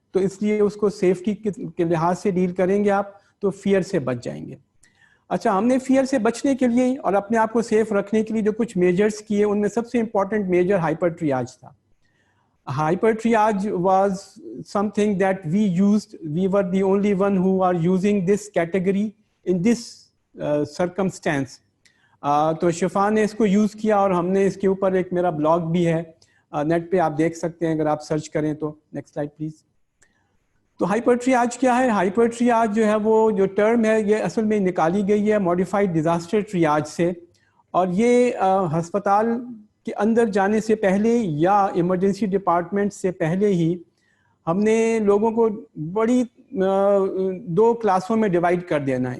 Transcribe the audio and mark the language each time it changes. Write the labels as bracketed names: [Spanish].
[Urdu] تو اس لیے اس کو سیفٹی کے لحاظ سے ڈیل کریں گے آپ تو فیئر سے بچ جائیں گے. اچھا, ہم نے فیئر سے بچنے کے لیے اور اپنے آپ کو سیف رکھنے کے لیے جو کچھ میجرز کیے, ان میں سب سے امپورٹنٹ میجر ہائپر ٹریاج تھا. [English] Hyper triage was something that we used. We were the only one who are using this category in this circumstance. [Urdu] تو شفا نے اس کو یوز کیا, اور ہم نے اس کے اوپر ایک میرا بلاگ بھی ہے نیٹ پہ, آپ دیکھ سکتے ہیں اگر آپ سرچ کریں تو. Next slide please. تو ہائپر ٹریاج کیا ہے؟ ہائپر ٹریاج جو ہے وہ جو ٹرم ہے یہ اصل میں نکالی گئی ہے موڈیفائڈ ڈیزاسٹر ٹریاج سے, اور یہ ہسپتال کے اندر جانے سے پہلے یا ایمرجنسی ڈپارٹمنٹ سے پہلے ہی ہم نے لوگوں کو بڑی 2 کلاسوں میں ڈیوائڈ کر دینا ہے.